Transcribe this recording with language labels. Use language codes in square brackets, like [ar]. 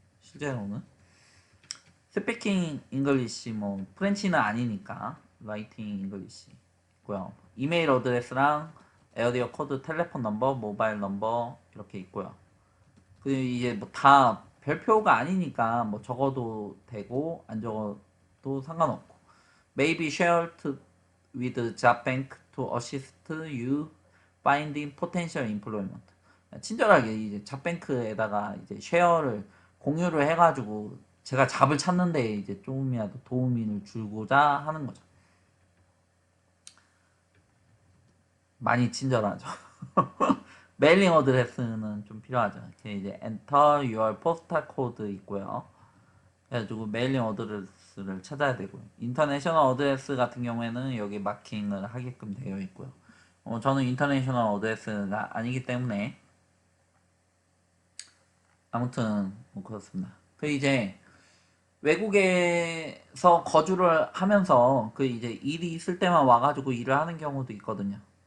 [ko] 실제로는 스피킹 잉글리시 뭐 프렌치는 아니니까 라이팅 잉글리시 있고요. 이메일 어드레스랑 에어리어 코드, 텔레폰 넘버, 모바일 넘버 이렇게 있고요. 그 이제 뭐 다 별표가 아니니까 뭐 적어도 되고 안 적어도 상관없고. [en] May be shared with job bank to assist you finding potential employment. [ko] 친절하게 이제 잡뱅크에다가 이제 쉐어를 공유를 해가지고 제가 잡을 찾는데 이제 조금이라도 도움을 주고자 하는 거죠. 많이 친절하죠. 메일링 어드레스는 좀 필요하죠. 이제 [en] enter your postal code [ko] 있고요. 그래가지고 메일링 어드레스를 찾아야 되고요. 인터내셔널 어드레스 같은 경우에는 여기 마킹을 하게끔 되어 있고요. 저는 인터내셔널 어드레스가 아니기 때문에 아무튼 뭐 그렇습니다. 그 이제 외국에서 거주를 하면서 그 이제 일이 있을 때만 와가지고 일을 하는 경우도 있거든요.